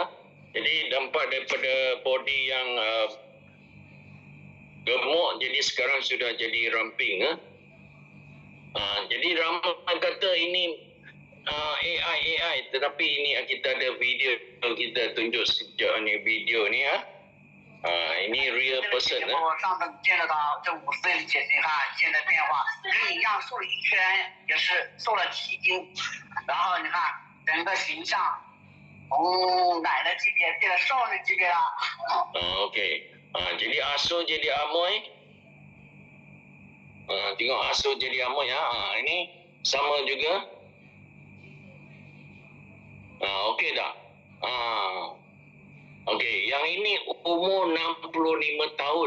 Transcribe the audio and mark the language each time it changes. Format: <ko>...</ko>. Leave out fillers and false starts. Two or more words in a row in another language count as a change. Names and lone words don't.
<ms>Jadi dampak daripada body yang gemuk, jadi sekarang sudah jadi ramping. Jadi ramai kata ini AI, tetapi ini kita ada video kita tunjuk sejak ni video ni ya. Ini</ms> <en>real person</en> <zh>上次见得到这50岁的姐姐，你看现在变化，跟你一样瘦了1圈，也是瘦了7斤，然后你看整个形象从奶的级别变成少的级别了。</zh> <ms>Okey. Jadi asuh jadi amoy. Tengok asuh jadi amoy ya. Ini sama juga. Okey tak? Okey, yang ini umur 65 tahun.</ms>